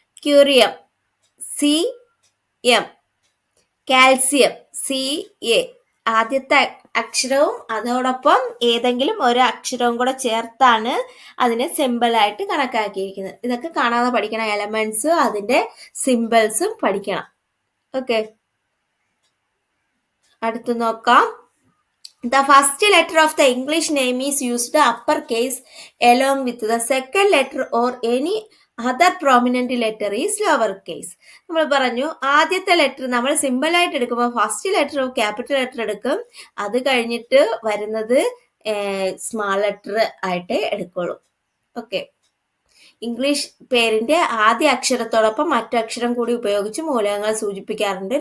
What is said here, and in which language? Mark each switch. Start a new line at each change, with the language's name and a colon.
Malayalam: Curium, CM. Calcium, CA. ആദ്യത്തെ അക്ഷരവും അതോടൊപ്പം ഏതെങ്കിലും ഒരു അക്ഷരവും കൂടെ ചേർത്താണ് അതിനെ സിമ്പിളായിട്ട് കണക്കാക്കിയിരിക്കുന്നത്. ഇതൊക്കെ കാണാതെ പഠിക്കണം. എലമെന്റ്സും അതിന്റെ സിമ്പിൾസും പഠിക്കണം. ഓക്കെ, അടുത്ത് നോക്കാം.
English: The first letter of the English name is used uppercase along with the second letter or any other prominent letter is lower case.
Malayalam: നമ്മൾ പറഞ്ഞു ആദ്യത്തെ ലെറ്റർ നമ്മൾ സിമ്പിൾ ആയിട്ട് എടുക്കുമ്പോൾ ഫസ്റ്റ് ലെറ്റർ ക്യാപിറ്റൽ ലെറ്റർ എടുക്കും, അത് കഴിഞ്ഞിട്ട് വരുന്നത് സ്മാൾ ലെറ്റർ ആയിട്ട് എടുക്കുള്ളൂ. ഓക്കെ. ഇംഗ്ലീഷ് പേരിന്റെ ആദ്യ അക്ഷരത്തോടൊപ്പം മറ്റക്ഷരം കൂടി ഉപയോഗിച്ച് മൂലകങ്ങൾ സൂചിപ്പിക്കാറുണ്ട്.